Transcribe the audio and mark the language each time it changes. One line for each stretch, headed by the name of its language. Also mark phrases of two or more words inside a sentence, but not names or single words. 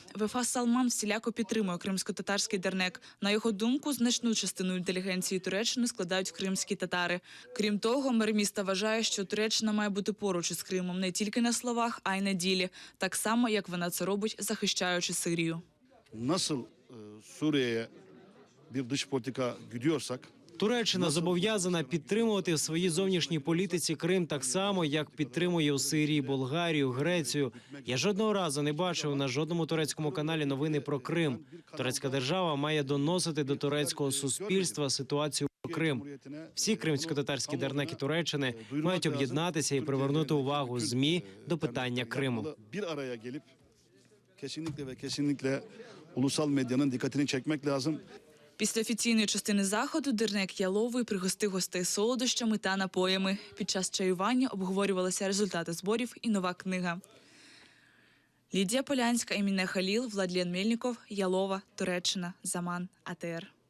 Ukrainian: Вефа Салман всіляко підтримує кримсько-татарський дернек. На його думку, значну частину інтелігенції Туреччини складають кримські татари. Крім того, мер міста вважає, що Туреччина має бути поруч із Кримом не тільки на словах, а й на ділі. Так само, як вона це робить, захищаючи Сирію.
Turkish: Nasıl Suriye'ye bir dış politika güdüyorsak
Ukrainian: Туреччина зобов'язана підтримувати в своїй зовнішній політиці Крим так само, як підтримує у Сирії, Болгарію, Грецію. Я жодного разу не бачив на жодному турецькому каналі новини про Крим. Турецька держава має доносити до турецького суспільства ситуацію про Крим. Всі кримсько-татарські дернеки Туреччини мають об'єднатися і привернути увагу ЗМІ до питання Криму.
Turkish: Ulusal medyanın dikkatini çekmek lazım.
Ukrainian: Після офіційної частини заходу дернек Яловий пригостив гостей солодощами та напоями. Під час чаювання обговорювалися результати зборів і нова книга. Лідія Полянська, Еміне Халіл, Владлен Мельніков, Ялова, Туреччина, Заман, АТР.